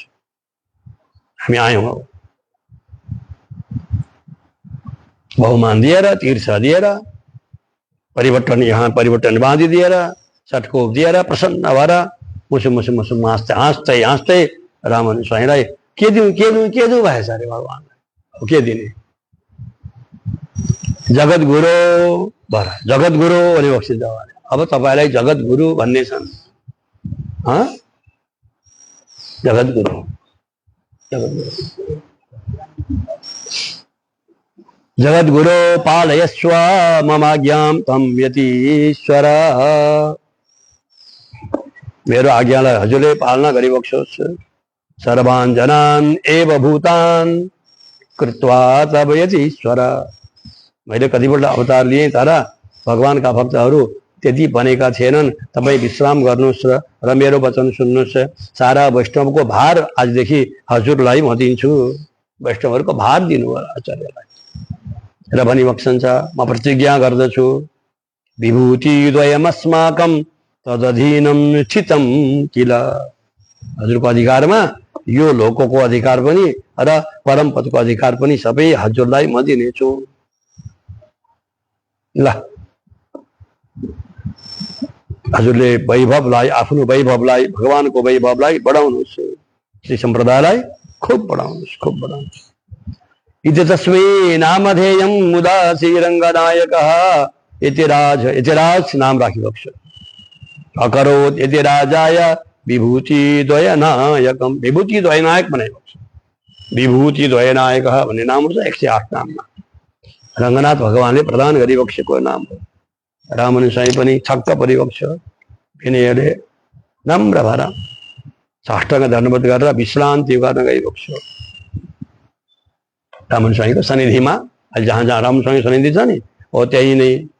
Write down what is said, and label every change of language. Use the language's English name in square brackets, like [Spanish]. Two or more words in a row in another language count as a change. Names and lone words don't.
[Nepali] हामी आयौँ बहुमान दिएर, तीर्थ दिएर, परिवर्तन यहाँ परिवर्तन बाँधिदिएर, सटकोप दिएर, प्रसन्न भएर मुसुम मुसुम मुसुम हाँस्दै हाँस्दै हाँस्दै रामन स्वामीलाई के दिउँ भएछ अरे भगवानलाई। के दिने? जगत गुरु भर, जगत गुरु भने बक्सिन्छ। अब तपाईँलाई जगत गुरु भन्ने छन्। [Sanskrit] जगत गुरु जगत गुरु पालयस्व ममाज्ञां तं यतीश्वर। [Nepali] मेरो आज्ञालाई हजुरले पालना गरिबक्सोस्। [Sanskrit] सर्वान् जनान् एव भूतान् कृत्वा तव यतीश्वर। [Nepali] मैले कतिपल्ट अवतार लिए तर भगवानका भक्तहरू त्यति भनेका थिएनन्। तपाईँ विश्राम गर्नुहोस् र मेरो वचन सुन्नुहोस्। सारा वैष्णवको भार आजदेखि हजुरलाई म दिन्छु। वैष्णवहरूको भार दिनु आचार्यलाई र भनिबक्सन्छ, म प्रतिज्ञा गर्दछु [Sanskrit] विभूतिद्वयमस्माकं तदधीनं स्थितं किल। [Nepali] हजुरको अधिकारमा यो लोकको अधिकार पनि र परम पदको अधिकार पनि सबै हजुरलाई म दिनेछु। ल, हजुरले वैभवलाई, आफ्नो वैभवलाई, भगवानको वैभवलाई बढाउनुहोस्। श्री सम्प्रदायलाई खूब बढाउनुहोस्, खूब बढाउनुहोस्। [Sanskrit] इति तस्मै नामधेयं मुदा श्रीरङ्गनायकः यतिराज [Nepali] नाम राखिबक्स। [Sanskrit] अकरोत् यति राजाय विभूतिद्वयनायकं। [Nepali] विभूतिद्वयनायक बनाइबक्स। विभूतिद्वयनायकः भन्ने नाम छ 108 नाममा। रङ्गनाथ भगवानले प्रदान गरिबक्सेको नाम हो। रामन साई पनि छक्क परिबक्स। विनयले नम्र भएर साष्टाङ्ग दण्डवत गरेर विश्रान्ति गर्न गइबक्स। रामन स्वामीको सन्निधिमा, जहाँ जहाँ राम स्वामी सन्निधि छ नि हो त्यही नै।